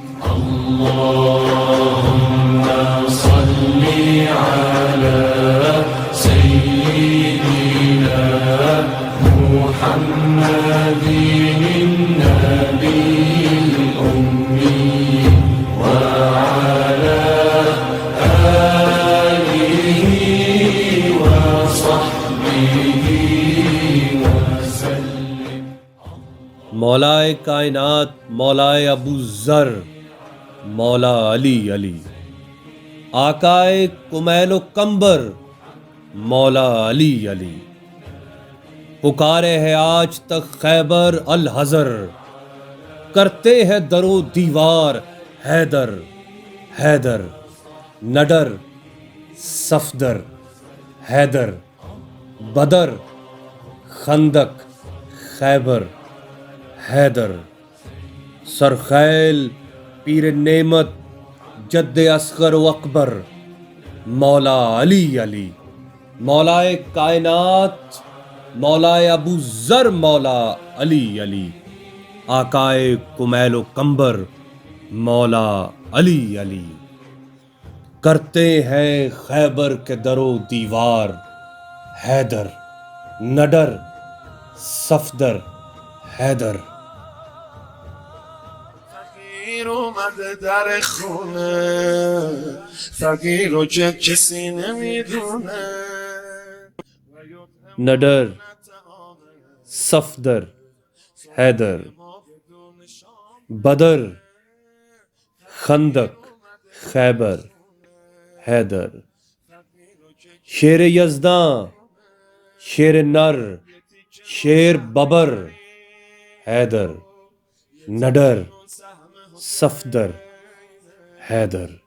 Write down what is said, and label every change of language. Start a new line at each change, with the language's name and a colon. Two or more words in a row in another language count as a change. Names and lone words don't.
Arabic: اللهم صل على سيدنا محمد النبي الأمي وعلى آله وصحبه وسلم.
Urdu: مولائے کائنات مولائے ابو ذر مولا علی علی، آقائے کمیل و کمبر مولا علی علی، پکارے ہے آج تک خیبر الحذر، کرتے ہے در و دیوار حیدر حیدر، نڈر صفدر حیدر، بدر خندق خیبر حیدر، سرخیل پیر نعمت جد اصغر و اکبر مولا علی علی، مولائے کائنات مولائے ابو ذر مولا علی علی، آقائے کمیل و کمبر مولا علی علی، کرتے ہیں خیبر کے در و دیوار حیدر نڈر صفدر حیدر.
Persian: فقیر اومده در خونه، فقیر رو که کسی نمیدونه،
Urdu: نڈر صفدر حیدر، بدر خندق خیبر حیدر، شیر یزداں شیر نر شیر ببر حیدر نڈر صفدر حیدر،